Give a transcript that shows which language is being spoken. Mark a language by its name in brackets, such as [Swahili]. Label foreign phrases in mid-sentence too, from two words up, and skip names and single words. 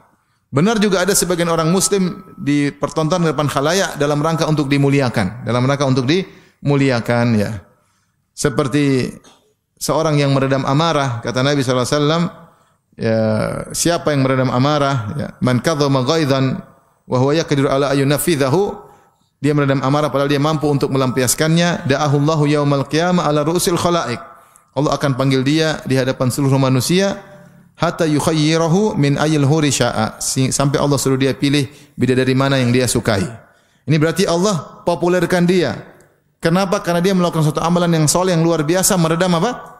[Indonesian] Benar juga ada sebagian orang muslim dipertontonkan di depan khalayak dalam rangka untuk dimuliakan, ya. Seperti seorang yang meredam amarah, kata Nabi [Arabic] صلى الله عليه وسلم, [Indonesian] ya, siapa yang meredam amarah, ya, [Arabic] من كظم غيظا وهو يقدر على أن ينفذه, [Indonesian] dia meredam amarah padahal dia mampu untuk melampiaskannya, [Arabic] دعاه الله يوم القيامة على رءوس الخلائق. [Indonesian] Allah akan panggil dia di hadapan seluruh manusia, [Arabic] حتى يخيره من أي الحور شاء, [Indonesian] sampai Allah suruh dia pilih bidadari mana yang dia sukai. Ini berarti Allah populerkan dia. Kenapa? Karena dia melakukan suatu amalan yang soleh, yang luar biasa, meredam apa?